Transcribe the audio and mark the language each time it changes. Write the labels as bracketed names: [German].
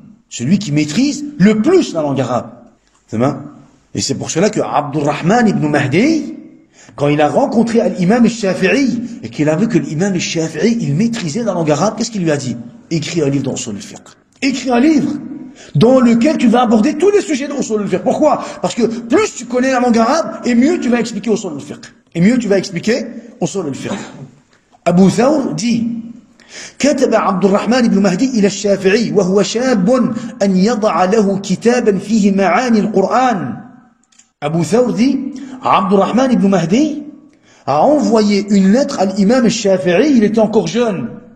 [French] Celui qui maîtrise le plus la langue arabe. Et c'est pour cela que Abdurrahman ibn Mahdi, quand il a rencontré l'imam al-Shafi'i, et qu'il a vu que l'imam al-Shafi'i, il maîtrisait la langue arabe, qu'est-ce qu'il lui a dit? Écris un livre dans Usul al-Fiqh. Écris un livre dans lequel tu vas aborder tous les sujets de Usul al-Fiqh. Pourquoi? Parce que plus tu connais la langue arabe, et mieux tu vas expliquer Usul al-Fiqh. Et mieux tu vas expliquer Usul al-Fiqh. [Arabic] Abu Thawr dit, كتب عبد الرحمن بن مهدي إلى الشافعي وهو شاب أن يضع له كتابا فيه معاني القرآن. [French] Abu Thawr dit, Abdurrahman ibn Mahdi a envoyé une lettre à l'imam al-Shafi'i, il était encore jeune.